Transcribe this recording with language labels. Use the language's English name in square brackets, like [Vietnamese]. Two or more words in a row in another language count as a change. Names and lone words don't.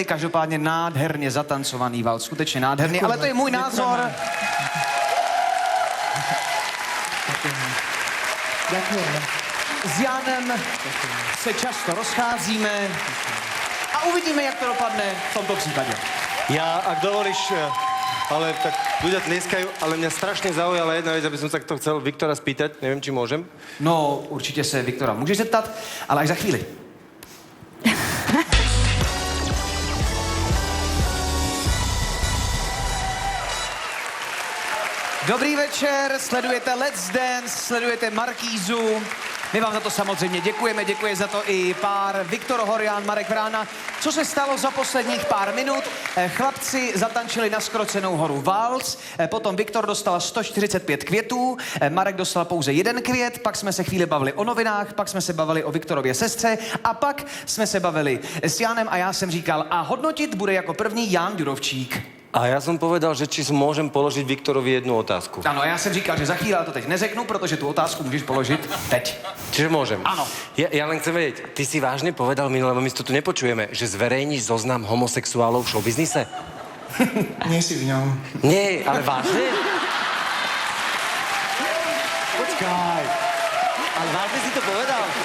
[Czech] Každopádně nádherně zatancovaný valc, skutečně nádherný, ale to je můj názor. [Slovak] Ďakujeme. [Czech] S Jánem se často rozcházíme a uvidíme, jak to dopadne v tomto případě. [Slovak] Ja, ak dovolíš, ale tak ľudia tlieskajú, ale mňa strašne zaujala jedna vec, aby som sa to chcel Viktora spýtať, neviem, či môžem. [Czech] No, určitě se Viktora můžeš zeptat, ale až za chvíli. Dobrý večer, sledujete Let's Dance, sledujete Markízu. My vám za to samozřejmě děkujeme, děkuje za to i pár Viktor Horian, Marek Vrána. Co se stalo za posledních pár minut? Chlapci zatančili na Skrocenou horu valc, potom Viktor dostal 145 květů, Marek dostal pouze 1 květ, pak jsme se chvíli bavili o novinách, pak jsme se bavili o Viktorově sestře a pak jsme se bavili s Jánem a já jsem říkal, a hodnotit bude jako první Ján Ďurovčík. [Slovak] A ja som povedal, že či môžem položiť Viktorovi jednu otázku. [Czech] Ano, já jsem říkal, že za chvíli, ale to teď neřeknu, protože tu otázku můžeš položit teď. [Slovak] Čiže môžem? Áno. Ja len chcem vedieť, ty si vážne povedal minule, lebo my to tu nepočujeme, že zverejníš zoznam homosexuálov v showbiznise? Nie si v ňom. Nie, ale vážne? Počkaj. Ale vážne si to povedal?